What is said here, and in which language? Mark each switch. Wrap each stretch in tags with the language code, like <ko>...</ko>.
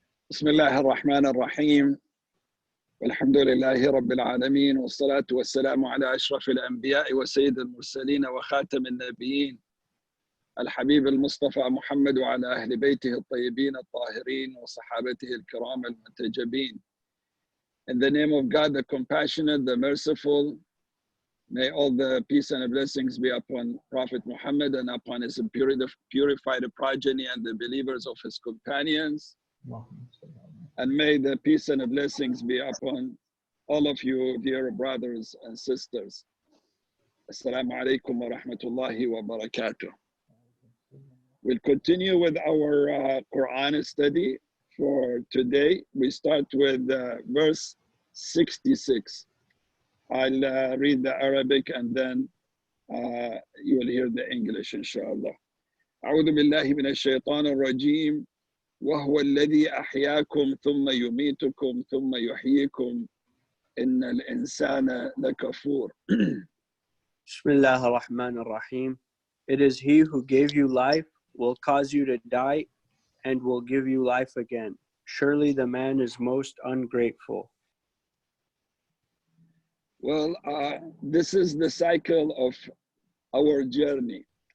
<ar>بسم الله الرحمن الرحيم والحمد لله رب العالمين والصلاة والسلام على أشرف الأنبياء وسيد المرسلين وخاتم النبيين الحبيب المصطفى محمد وعلى أهل بيته الطيبين الطاهرين وصحابته الكرام المنتجبين.</ar> <en>In the name of God, the compassionate, the merciful, may all the peace and blessings be upon Prophet Muhammad and upon his purified progeny and the believers of his companions. And may the peace and blessings be upon all of you, dear brothers and sisters.</en> <ar>Assalamu alaikum wa rahmatullahi wa barakatuh.</ar> <en>We'll continue with our Qur'an study for today. We start with verse 66. I'll read the Arabic and then you will hear the English, inshallah.</en> <ar>أعوذ بالله من الشيطان الرجيم وهو الذي أحياكم ثم يميتكم ثم يحييكم إن الإنسان لكفور. Bismillah ar-Rahman ar-Rahim.</ar> <en>It is He who gave you life, will cause you to die, and will give you life again. Surely the man is most ungrateful. Well, this is the cycle of our journey.</en>